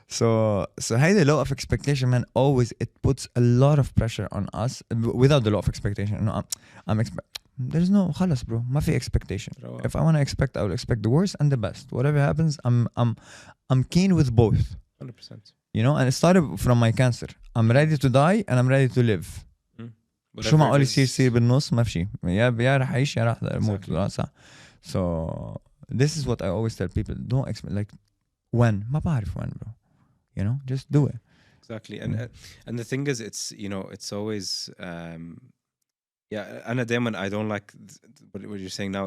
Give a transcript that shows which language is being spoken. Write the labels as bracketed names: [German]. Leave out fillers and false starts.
[English] So hey, the law of expectation, man, always it puts a lot of pressure on us. Without the law of expectation, no, there's no خلص bro, [Arabic] ما في [English] expectation. If I want to expect, I will expect the worst and the best. Whatever happens, I'm keen with both. 100%. You know, and it started from my cancer. I'm ready to die and I'm ready to live. [Arabic] شو معقول يصير بالنص ما في شيء. يا رح أعيش يا رح أموت. صح. [English] So this is what I always tell people. Don't expect like when. [Arabic] ما بعرف [English] when bro. You know, just do it. Exactly. And the thing is, it's, you know, it's always and again, I don't like what you're saying now.